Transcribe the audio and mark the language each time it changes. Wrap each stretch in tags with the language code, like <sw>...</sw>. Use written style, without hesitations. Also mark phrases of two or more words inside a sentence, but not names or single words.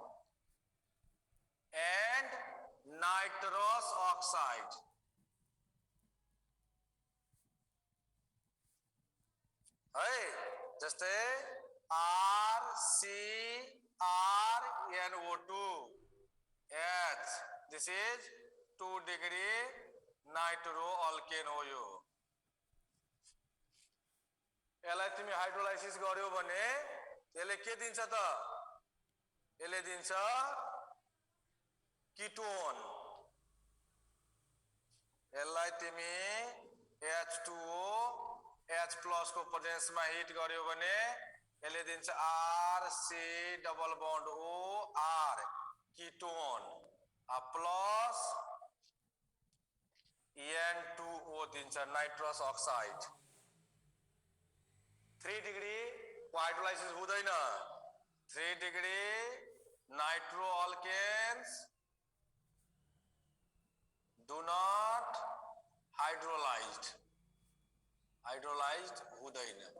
<en>and nitrous oxide.</en> <ne>है जस्तै RCrNO2H</ne> <en>this is 2 degree nitro alkane</en> <ne>हो। यो यसलाई तिमी हाइड्रोलाइसिस गर्यो भने यसले के दिन्छ त यसले दिन्छ कीटोन। यसलाई तिमी H2O H प्लस को प्रेजेंस में हिट गर्यो भने यसले दिन्छ RC</ne> <en>double bond</en> <ne>OR कीटोन प्लस N2O दिन्छ</ne> <en>nitrous oxide.</en> <ne>3 डिग्री को हाइड्रोलाइसिस हुँदैन। 3 डिग्री</ne> <en>nitro alkanes do not hydrolyzed</en> <ne>हुँदैन।</ne>